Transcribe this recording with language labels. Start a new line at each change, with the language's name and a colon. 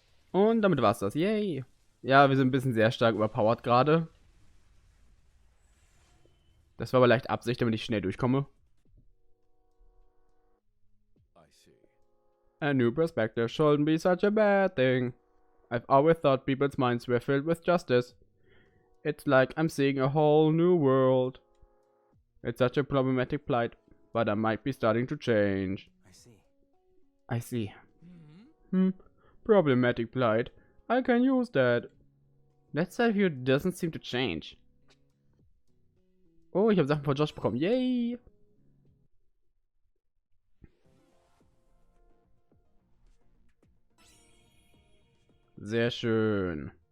German: Und damit war's das. Yay. Ja, wir sind ein bisschen sehr stark überpowered gerade. Das war aber leicht Absicht, damit ich schnell durchkomme.
English: A new perspective shouldn't be such a bad thing. I've always thought people's minds were filled with justice. It's like I'm seeing a whole new world. It's such a problematic plight, but I might be starting to change. I see. Problematic plight. I can use that. That side here doesn't seem to change.
German: Oh, ich habe Sachen von Josh bekommen. Yay! Sehr schön.